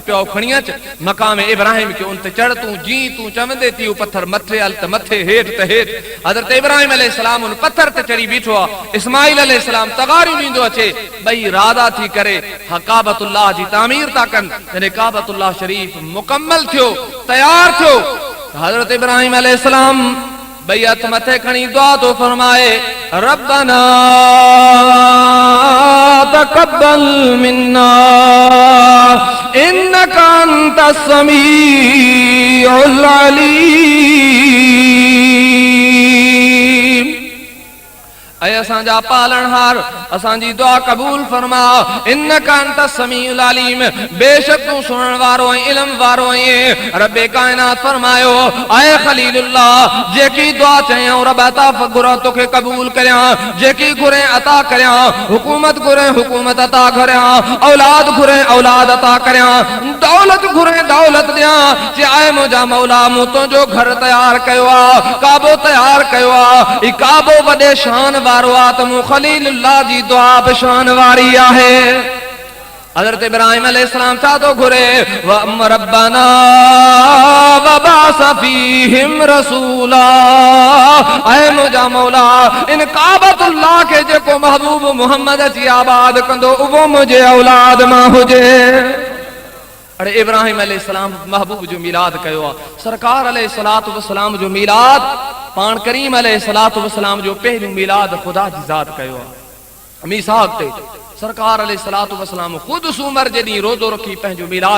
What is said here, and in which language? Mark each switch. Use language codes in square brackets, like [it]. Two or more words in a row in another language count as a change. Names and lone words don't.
[sd] पियो खणी अच मक़ाम इब्राहिम खे उन ते चढ़ तूं जी तूं चवंदे थी पत्थर मथे हल त मथे हेठि त हेठि हज़रत इब्राहिम अलैहिस्सलाम उन पत्थर ते चढ़ी बीठो आहे इस्माइल अलैहिस्सलाम तगारियूं ॾींदो अचे ॿई राधा थी करे काबतुल्लाह जी तामीर था कनि जॾहिं काबतुल्लाह शरीफ मुकम्मल थियो तयार थियो हज़रत इब्राहिम अलैहिस्सलाम भई हथ मथे खणी दुआ तो फरमाए रब्बना [ar] تقبل منا إنك أنت السميع العليم [sd] ऐ असांजा पालनहार असांजी दुआ कबूल फरमा [ar] إنك أنت السميع العليم [sd] बेशक तू सुनण वारो ऐं इल्म वारो ऐं रब्बे कायनात फरमायो ऐ खलीलुल्लाह जेकी दुआ चयऊं रब अता घुरा तोखे कबूल करियां जेकी घुरे अता करियां हुकूमत घुरे हुकूमत अता करियां औलाद घुरे औलाद अता करियां दौलत घुरे दौलत ॾियां जे आए मुंहिंजा मौला मूं तुंहिंजो घर तयार कयो आहे काबो तयार कयो आहे ई काबो वॾे शान वारो आहे त मूं खलीलुल्लाह जी दुआ बि शान वारी आहे हज़रत इब्राहिम अलैहिस्सलाम छा थो घुरे [ar] ربنا وابعث فيهم رسولا [sd] ऐ मुंहिंजा मौला इन काबतुल्लाह खे जेको महबूब मुहम्मद अची आबाद कंदो उहो मुंहिंजे औलाद मां हुजे अरे इब्राहिम अलैहिस्सलाम महबूब जो मिलाद कयो आहे सरकार [ar] عليه الصلاة والسلام [sd] जो मिलाद पाण करीम [ar] عليه الصلاة والسلام [sd] जो पहिरियों मिलाद खुदा जी ज़ात कयो आहे मीसाक ते सरकार [ar] عليه الصلاة والسلام [sd] खुद सूमर जे ॾींहुं रोज़ो रखी पंहिंजो मिलाद